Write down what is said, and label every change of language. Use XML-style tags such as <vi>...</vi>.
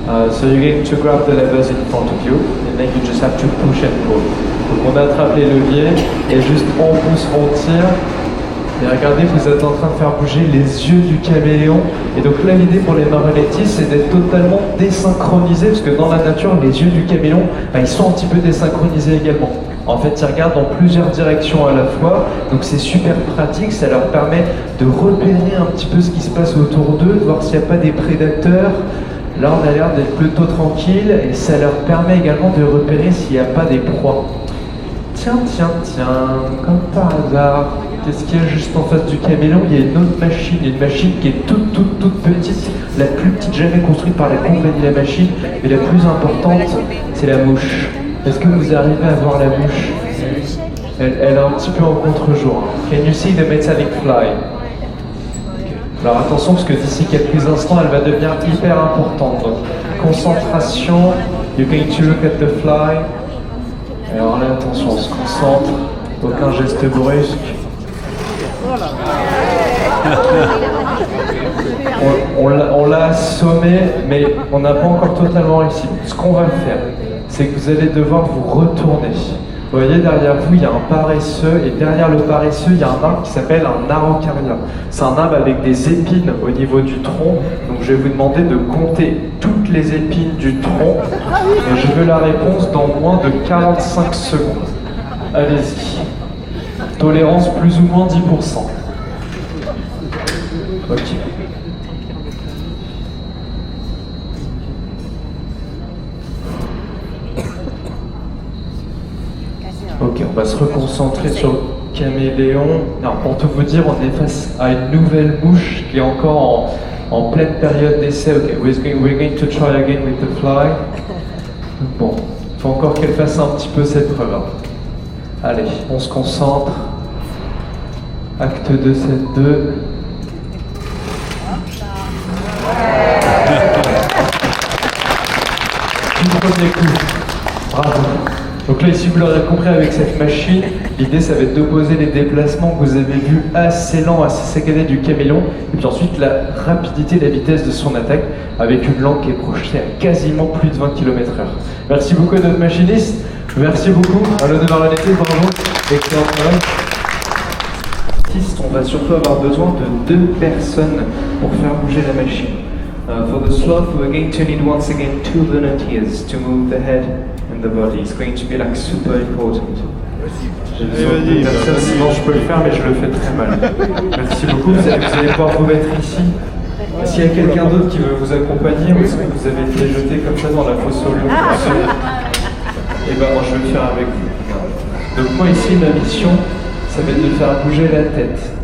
<en>So you're going to grab the levers in front of you, and then you just have to push and pull.</en> <fr>Donc on attrape les leviers, et juste on pousse, on tire. Et regardez, vous êtes en train de faire bouger les yeux du caméléon. Et donc là, l'idée pour les marionnettes, c'est d'être totalement désynchronisé, parce que dans la nature, les yeux du caméléon, bah, ils sont un petit peu désynchronisés également. En fait, ils regardent dans plusieurs directions à la fois, donc c'est super pratique, ça leur permet de repérer un petit peu ce qui se passe autour d'eux, de voir s'il n'y a pas des prédateurs. Là, on a l'air d'être plutôt tranquille, et ça leur permet également de repérer s'il n'y a pas des proies. Tiens, comme par hasard, qu'est-ce qu'il y a juste en face du caméléon? Il y a une autre machine, une machine qui est toute petite, la plus petite jamais construite par la compagnie de la machine, mais la plus importante, c'est la mouche. Est-ce que vous arrivez à voir la mouche? Elle est un petit peu en contre-jour.</fr> <en>Can you see the metallic fly? Okay.</en> <fr>Alors attention, parce que d'ici quelques instants, elle va devenir hyper importante. Donc, concentration,</fr> <en>you're going to look at the fly.</en> <fr>Alors là, attention, on se concentre, aucun geste brusque. On l'a assommé, mais on n'a pas encore totalement réussi. Ce qu'on va faire, c'est que vous allez devoir vous retourner. Vous voyez, derrière vous, il y a un paresseux, et derrière le paresseux, il y a un arbre qui s'appelle un araucaria. C'est un arbre avec des épines au niveau du tronc, donc je vais vous demander de compter toutes les épines du tronc, et je veux la réponse dans moins de 45 secondes. Allez-y. Tolérance plus ou moins 10%. Ok. Ok, on va se reconcentrer sur le caméléon. Alors, pour tout vous dire, on est face à une nouvelle mouche qui est encore en pleine période d'essai.</fr> <en>Ok, we're going to try again with the fly.</en> <fr>Bon, il faut encore qu'elle fasse un petit peu cette preuve. Allez, on se concentre. Acte 2, scène 2. Du premier coup. Bravo. Donc là, ici, vous l'aurez compris avec cette machine, l'idée, ça va être d'opposer les déplacements que vous avez vus assez lents, assez saccadés du caméléon, et puis ensuite la rapidité, la vitesse de son attaque, avec une langue qui est projetée à quasiment plus de 20 km/h. Merci beaucoup à notre machiniste, merci beaucoup, à l'honneur à l'été, bravo, excellent travail. On va surtout avoir besoin de 2 personnes pour faire bouger la machine.</fr> <en>For the sloth, we're going to need once again 2 volunteers to move the head and the body. It's going to be like super important.</en> <fr>J'ai besoin de personnes, sinon je peux le faire, mais je le fais très mal. Merci beaucoup, vous allez pouvoir vous mettre ici. S'il y a quelqu'un d'autre qui veut vous accompagner, ou est-ce que vous avez été jeté comme ça dans la fosse au lion, et ben moi je vais le faire avec vous. Donc moi ici, ma mission, ça va être de faire bouger la tête.</fr>